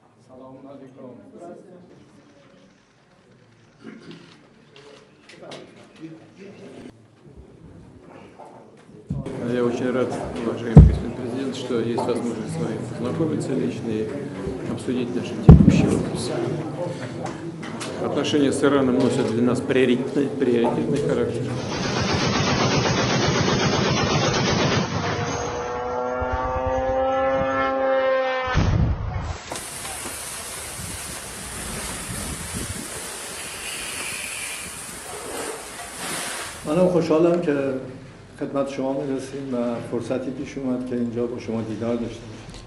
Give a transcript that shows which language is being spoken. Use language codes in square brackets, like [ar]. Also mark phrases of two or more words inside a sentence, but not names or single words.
[ru] Я очень рад, уважаемый господин президент, что есть возможность с вами познакомиться лично и обсудить наши текущие вопросы. Отношения с Ираном носят для нас приоритетный характер. [fa] منم خوشحالم که خدمت شما میرسیم و فرصتی پیش اومد که اینجا با شما دیدار داشته باشیم.